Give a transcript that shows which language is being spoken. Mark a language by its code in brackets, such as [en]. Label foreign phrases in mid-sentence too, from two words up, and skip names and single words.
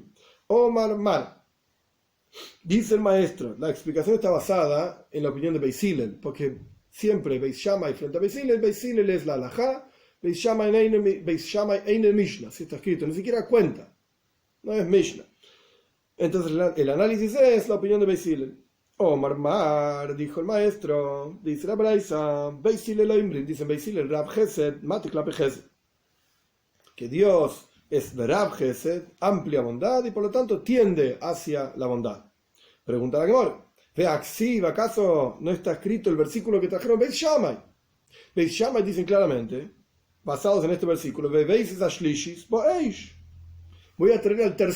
[he] אמר מר. [es] Dice el maestro, la explicación está basada en la opinión de Beis Hillel, porque siempre Beis Shammai frente a Beis Hillel es la halajá, Beis Shammai [he] אינה משנה, [es] si está escrito, ni siquiera cuenta, no es Mishnah. Entonces el análisis es la opinión de Beis Hillel. [he] אמר מר, [es] dijo el maestro, dice la Braisa, [he] בית הלל אומרים, [es] dice Beis Hillel, [he] רב חסד מטה כלפי חסד, [es] que Dios es Rab Chesed, amplia bondad, y por lo tanto tiende hacia la bondad. Pregunta la Gemara, ¿acaso no está escrito el versículo que trajeron Beis Shammai? Beis Shammai dicen claramente, basados en este versículo, voy a traer al tercero.